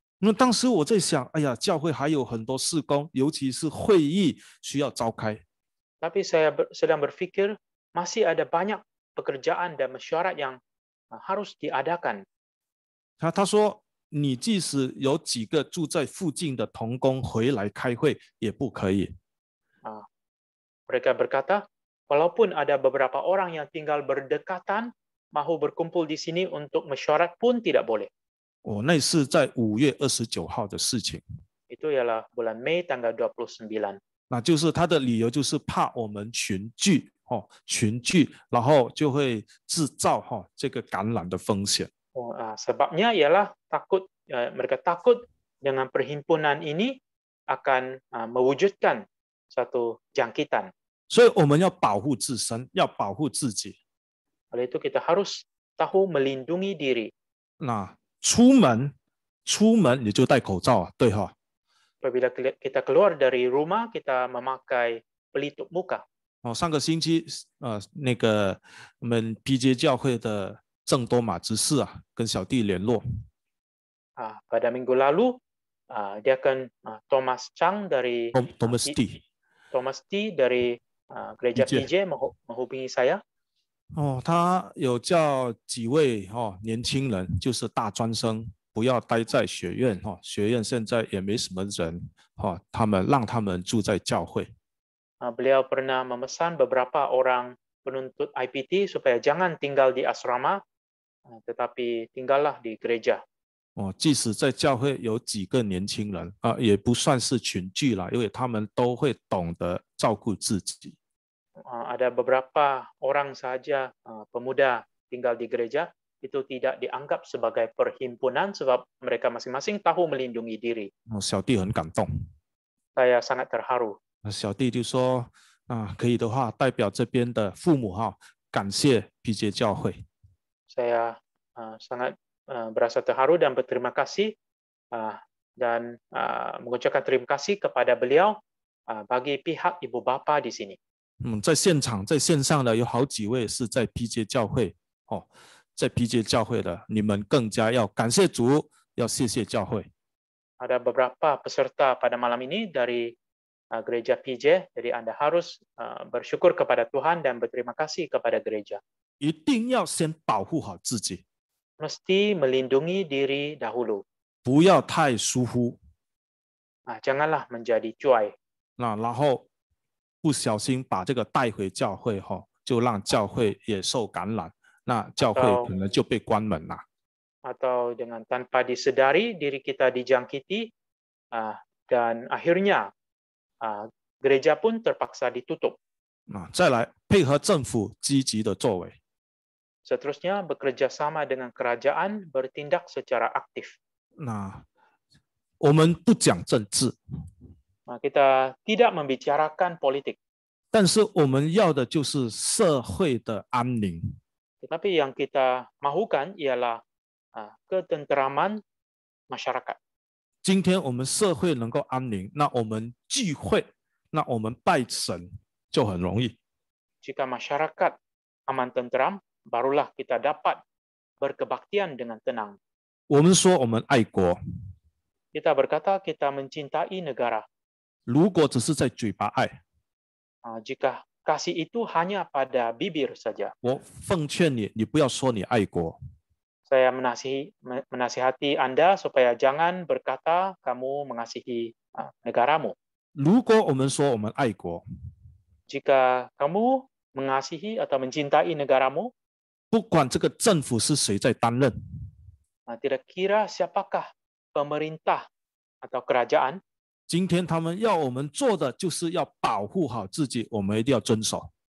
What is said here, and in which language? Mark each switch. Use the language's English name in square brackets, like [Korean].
[Chinese] 那当时我在想，哎呀，教会还有很多事工，尤其是会议需要召开。 [Malay] Tapi saya sedang berpikir masih ada banyak pekerjaan dan mesyuarat yang harus diadakan. [Chinese] 他说，你即使有几个住在附近的同工回来开会，也不可以。 [Malay] Mereka berkata, walaupun ada beberapa orang yang tinggal berdekatan, mahu berkumpul di sini untuk mesyuarat pun tidak boleh. [Chinese] 那是在5月29号的事情。 [Malay] Itu ialah bulan Mei tanggal 29. [Chinese] 那就是他的理由就是怕我们群聚，群聚，然后就会制造这个感染的风险。 [Malay] Sebabnya ialah mereka takut dengan perhimpunan ini akan mewujudkan satu jangkitan. [Chinese] 所以我们要保护自身，要保护自己。 [Malay] Oleh itu kita harus tahu melindungi diri. [Chinese] 那出门你就戴口罩啊，对哈。 [Malay] Apabila kita keluar dari rumah, kita memakai pelitup muka. [Chinese] 上个星期那个我们 PJ 教会的郑多马执事啊，跟小弟联络。 [Malay] Pada minggu lalu, dia akan Thomas Chang dari Thomas T dari gereja PJ menghubungi saya. [Chinese] 他有叫几位年轻人，就是大专生，不要待在学院，学院现在也没什么人，让他们住在教会。 [Malay] Beliau pernah memesan beberapa orang penuntut IPT supaya jangan tinggal di asrama, tetapi tinggallah di gereja. [Chinese] 即使在教会有几个年轻人也不算是群聚了，因为他们都会懂得照顾自己。 [Malay] Ada beberapa orang saja pemuda tinggal di gereja, itu tidak dianggap sebagai perhimpunan sebab mereka masing-masing tahu melindungi diri. [Chinese] 小弟很感动。 [Malay] Saya sangat terharu. [Chinese] 小弟就说可以的话，代表这边的父母感谢 PJ 教会。 [Malay] Saya sangat berasa terharu dan berterima kasih dan mengucapkan terima kasih kepada beliau bagi pihak ibu bapa di sini. [Chinese] 在现场在线上的有好几位是在 PJ 教会在 PJ 教会的，你们更加要感谢主，要谢谢教会。 [Malay] Ada beberapa peserta pada malam ini dari gereja PJ, jadi Anda harus bersyukur kepada Tuhan dan berterima kasih kepada gereja. [Chinese] 一定要先保护好自己， [Malay] Mesti melindungi diri dahulu. [Chinese] 不要太疏忽， [Malay] Janganlah menjadi cuai. [Chinese] 然后不小心把这个带回教会就让教会也受感染，那教会可能就被关门了。 [Malay] Atau dengan tanpa disedari diri kita dijangkiti dan akhirnya gereja pun terpaksa ditutup. [Chinese] 再来配合政府积极的作为。 [Malay] Seterusnya bekerja sama dengan kerajaan bertindak secara aktif. [Chinese] 我们不讲政治， [Malay] Kita tidak membicarakan politik. [Chinese] 但是我们要的就是社会的安宁。 [Malay] Tetapi yang kita mahukan ialah ketenteraman masyarakat. [Chinese] 今天我们社会能够安宁，那我们聚会，那我们拜神就很容易。 [Malay] Jika masyarakat aman tenteram, barulah kita dapat berkebaktian dengan tenang. [Chinese] 我们说我们爱国， [Malay] Kita berkata kita mencintai negara. [Chinese] 如果只是在嘴巴爱， [Malay] Jika kasih itu hanya pada bibir saja, [Chinese] 我奉劝你，你不要说你爱国， [Malay] saya menasihati Anda supaya jangan berkata kamu mengasihi negaramu. [Chinese] 如果我们说我们爱国， [Malay] Jika kamu mengasihi atau mencintai negaramu, [Chinese] 不管这个政府是谁在担任， [Malay] tidak kira siapakah pemerintah atau kerajaan, [Chinese] 今天他们要我们做的就是要保护好自己，我们一定要遵守。